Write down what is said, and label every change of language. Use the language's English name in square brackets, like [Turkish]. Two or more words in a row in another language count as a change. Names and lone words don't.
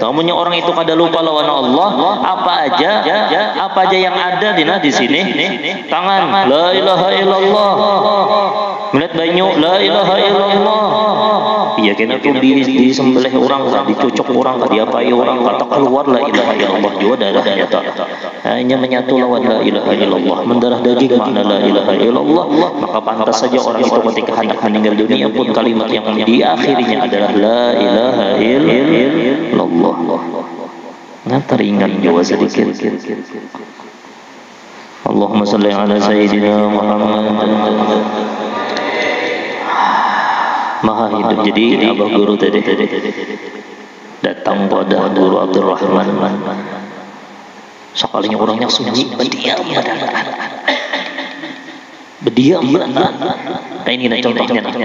[Banjar] Amunnya orang itu kada lupa lawan Allah, apa aja yang ada di sini, tangan [Arabic] la ilaha illallah. [Banjar] Melihat banyu [Arabic] la ilaha illallah. [Banjar] Iya kena tuh di sembelih orang, dicucuk orang, diapai orang, kata keluar [Arabic] la ilaha illallah [Banjar] juga darahnya tak. Hanya menyatu lawan [Arabic] la ilaha illallah, [Indonesian] mendarah daging makna [Arabic] la ilaha illallah. [Indonesian] Maka pantas saja orang itu ketika hendak meninggal dunia pun kalimat yang diakhirinya adalah [Arabic] la ilaha illallah. [Indonesian] Nah teringat juga sedikit. [Arabic] Allahumma salli ala sayyidina Muhammad. [Indonesian] Maha hidup. Jadi abah guru tadi datang pada guru Abdurrahman. Sekalinya orangnya sunyi, berdiam. Nah ini contohnya.